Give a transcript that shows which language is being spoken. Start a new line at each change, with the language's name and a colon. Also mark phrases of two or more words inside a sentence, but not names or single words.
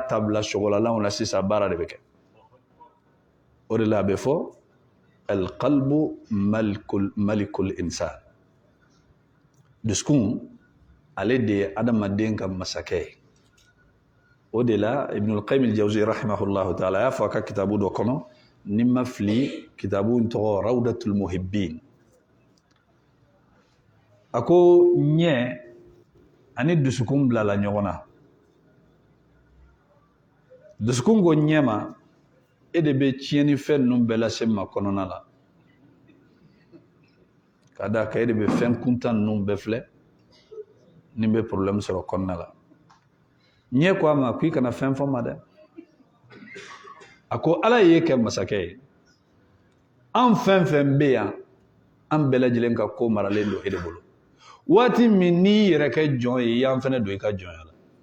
Bambara: ta bila sɔgɔlalaw la sisan baara de bɛ kɛ o de la a bɛ fɔ
Arabic: القلب ملك الإنسان
Bambara: dusukun ale de ye adamaden ka masakɛ ye o de la ibn al-qayyim al-jawzi
Arabic: رحمه الله تعالى
Bambara: y'a fɔ a ka kitabu dɔ kɔnɔ ni ma fili kitabu in tɔgɔ rawdatul muhibbin a ko ɲɛ ani dusukun bilala ɲɔgɔn na dusukun ko ɲɛ ma e de bɛ tiɲɛni fɛn ninnu bɛɛ lase ma kɔnɔna la ka da kan e de bɛ fɛn kuntan ninnu bɛɛ filɛ ni bɛ problème sɔrɔ kɔnɔna la ɲɛ ko a ma ko i kana fɛn fɔ ma dɛ a ko ala y'e kɛ masakɛ ye an fɛn fɛn bɛ yan an bɛɛ lajɛlen ka ko maralen don e de bolo waati min n'i yɛrɛ kɛ jɔn ye y'an fɛnɛ don i ka jɔnya la